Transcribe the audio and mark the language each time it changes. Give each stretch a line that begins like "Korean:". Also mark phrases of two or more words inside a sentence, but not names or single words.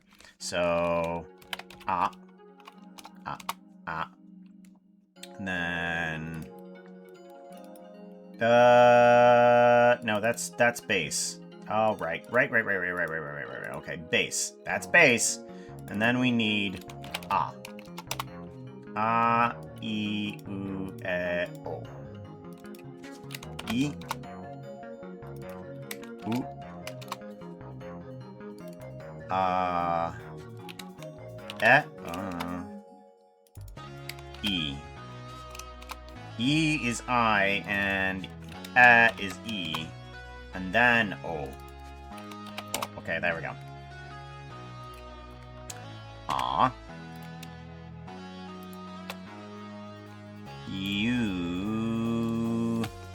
English: So, A. And then... no, that's base. Oh, right. Okay, base. That's base. And then we need A. A, E, U, E, O. E. U. E. E is I, and is E. And then O. Okay, there we go. Ah. U.